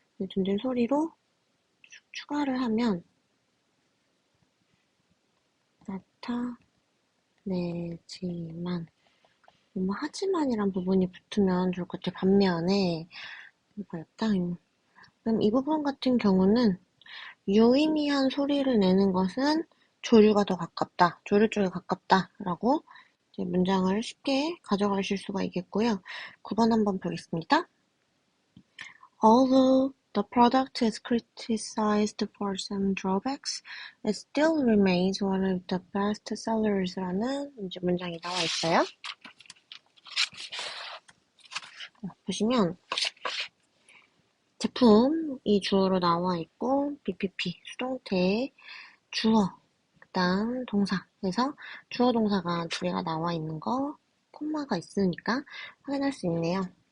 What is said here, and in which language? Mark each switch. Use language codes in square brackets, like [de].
[ko] 존재 소리로 추가를 하면 나타내지만 하지만이란 부분이 붙으면 좋을 것 같아요. 반면에 이거였다. 그럼 이 부분 같은 경우는 유의미한 소리를 내는 것은 조류가 더 가깝다, 조류 쪽에 가깝다라고 이제 문장을 쉽게 가져가실 수가 있겠고요. 9번 한번 보겠습니다. [en] Although the product is criticized for some drawbacks, it still remains one of the best sellers [ko] 라는 이제 문장이 나와 있어요. 보시면 제품이 주어로 나와 있고 BPP 수동태 주어 그다음 동사에서 주어 동사가 두 개가 나와 있는 거 콤마가 있으니까 확인할 수 있네요.